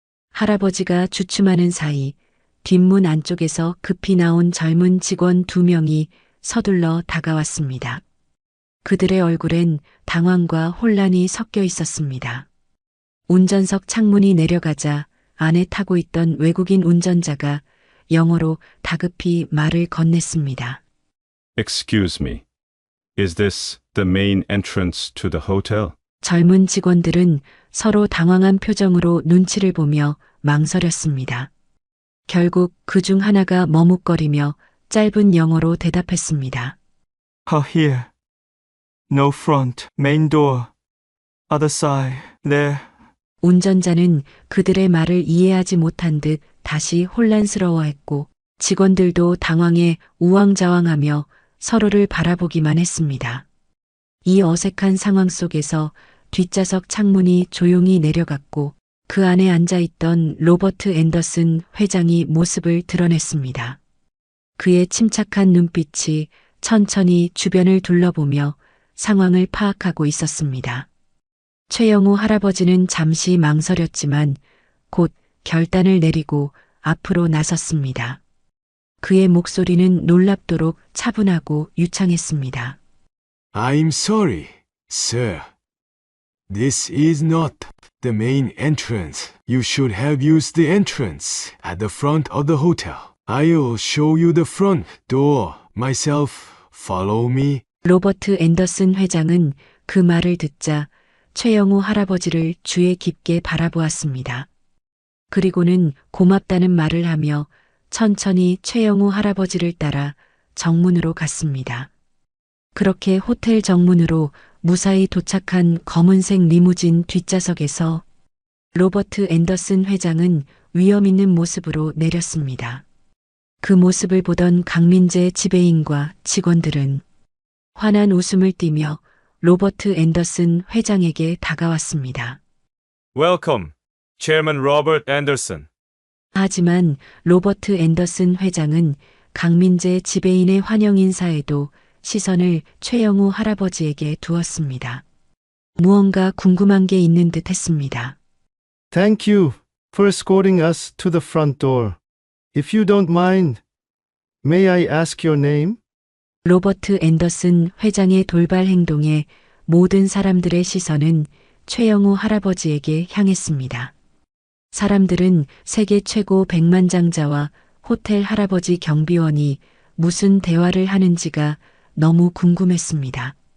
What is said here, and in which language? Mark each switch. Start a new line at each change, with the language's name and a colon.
Korean: 할아버지가 주춤하는 사이 뒷문 안쪽에서 급히 나온 젊은 직원 2명이 서둘러 다가왔습니다. 그들의 얼굴엔 당황과 혼란이 섞여 있었습니다. 운전석 창문이 내려가자 안에 타고 있던 외국인 운전자가 영어로 다급히 말을 건넸습니다.
English: Excuse me. Is this the main entrance to the hotel?
Korean: 젊은 직원들은 서로 당황한 표정으로 눈치를 보며 망설였습니다. 결국 그 중 하나가 머뭇거리며 짧은 영어로 대답했습니다.
English: Here. No front. Main door. Other side. There.
Korean: 운전자는 그들의 말을 이해하지 못한 듯 다시 혼란스러워했고 직원들도 당황해 우왕좌왕하며 서로를 바라보기만 했습니다. 이 어색한 상황 속에서 뒷좌석 창문이 조용히 내려갔고 그 안에 앉아있던 로버트 앤더슨 회장이 모습을 드러냈습니다. 그의 침착한 눈빛이 천천히 주변을 둘러보며 상황을 파악하고 있었습니다. 최영우 할아버지는 잠시 망설였지만 곧 결단을 내리고 앞으로 나섰습니다. 그의 목소리는 놀랍도록 차분하고 유창했습니다.
English: I'm sorry, sir. This is not the main entrance. You should have used the entrance at the front of the hotel. I'll show you the front door myself. Follow me.
Korean: 로버트 앤더슨 회장은 그 말을 듣자 최영우 할아버지를 주의 깊게 바라보았습니다. 그리고는 고맙다는 말을 하며 천천히 최영우 할아버지를 따라 정문으로 갔습니다. 그렇게 호텔 정문으로 무사히 도착한 검은색 리무진 뒷좌석에서 로버트 앤더슨 회장은 위험 있는 모습으로 내렸습니다. 그 모습을 보던 강민재 지배인과 직원들은 환한 웃음을 띠며 로버트 앤더슨 회장에게 다가왔습니다.
English: Welcome, Chairman Robert Anderson.
Korean: 하지만 로버트 앤더슨 회장은 강민재 지배인의 환영 인사에도 시선을 최영우 할아버지에게 두었습니다. 무언가 궁금한 게 있는 듯 했습니다.
English: Thank you for escorting us to the front door. If you don't mind, may I ask your name?
Korean: 로버트 앤더슨 회장의 돌발 행동에 모든 사람들의 시선은 최영우 할아버지에게 향했습니다. 사람들은 세계 최고 백만장자와 호텔 할아버지 경비원이 무슨 대화를 하는지가 너무 궁금했습니다.